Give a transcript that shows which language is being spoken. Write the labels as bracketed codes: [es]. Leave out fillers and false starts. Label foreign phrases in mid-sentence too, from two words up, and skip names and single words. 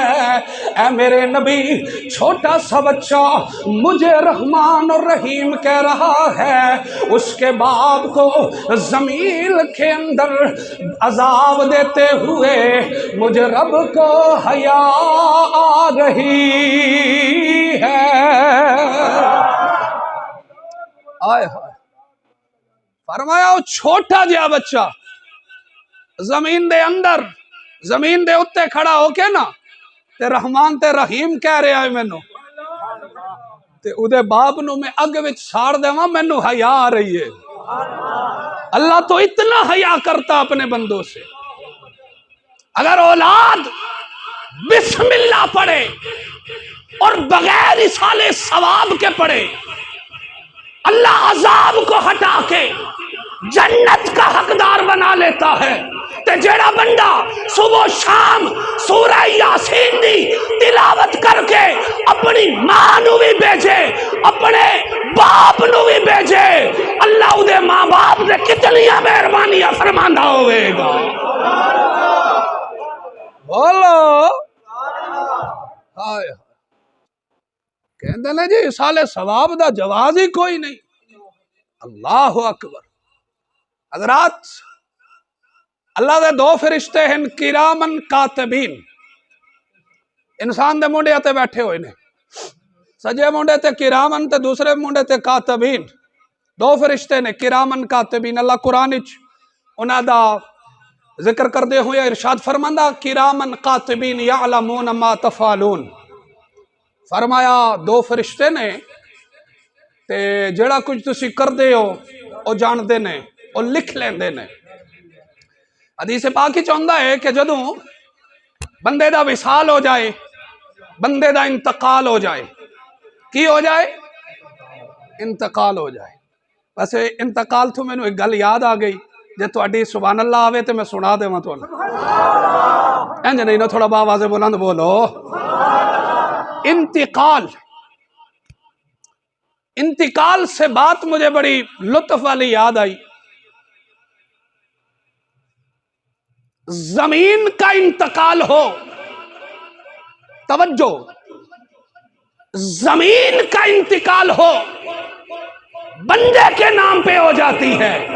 [ur] اے میرے نبی، چھوٹا سا بچہ مجھے رحمان اور رحیم کہہ رہا ہے، اس کے باپ کو زمین کے اندر عذاب دیتے ہوئے مجھے رب کو حیا آ رہی ہے۔ [pa] آئے ہائے، فرمایا وہ چھوٹا جہا بچہ زمین دے اندر، زمین دے اتے کھڑا ہو کے نا تے رحمان تے رحیم کہہ رہا ہے مینوں، تے اودے باپ نو میں اگ وچ ساڑ دیواں، مینوں حیا آ رہی ہے۔ [ur] اللہ تو اتنا حیا کرتا اپنے بندوں سے۔ اگر اولاد بسم اللہ پڑھے اور بغیر اصالے ثواب کے پڑھے، اللہ عذاب کو ہٹا کے جنت کا حقدار بنا لیتا ہے۔ [pa] تے جیڑا بندہ صبح شام سورہ یاسین دی تلاوت کر کے اپنی ماں نو بھی بھیجے، اپنے باپ نو بھی بھیجے، اللہ دے ماں باپ نے کتنی مہربانیاں فرماندا ہوئے گا۔ بولو ہائے، کہندے نے جی سالے ثواب دا جواز ہی کوئی نہیں۔ [ar] اللہ اکبر۔ [pa] حضرات، اللہ دے دو فرشتے ہیں کرامن کاتبین، انسان دے منڈے تے بیٹھے ہوئے نے، سجے منڈے تے کرامن تے دوسرے منڈے تے کاتبین، دو فرشتے نے کرامن کاتبین۔ اللہ قرآن وچ انہاں دا ذکر کردے ہوئے ارشاد فرماندا [ar] کرامن کاتبین یعلمون ما تفعلون۔ [pa] فرمایا دو فرشتے نے تے جڑا کچھ تسی کردے ہو او جاندے نے، او لکھ لیندے نے۔ حدیث پاک ہی چاہتا ہے کہ جدوں بندے دا وصال ہو جائے، بندے دا انتقال ہو جائے، کی ہو جائے؟ [ur] انتقال ہو جائے۔ ویسے انتقال تو میں نے ایک گل یاد آ گئی، [pa] جے تہاڈی [ar] سبحان اللہ [pa] آوے تے میں سنا دیواں تانوں۔ انج نہیں نا، تھوڑا باواز بلند بولو۔ [ur] انتقال، انتقال سے بات مجھے بڑی لطف والی یاد آئی۔ زمین کا انتقال ہو، توجہ، زمین کا انتقال ہو بندے کے نام پہ ہو جاتی ہے۔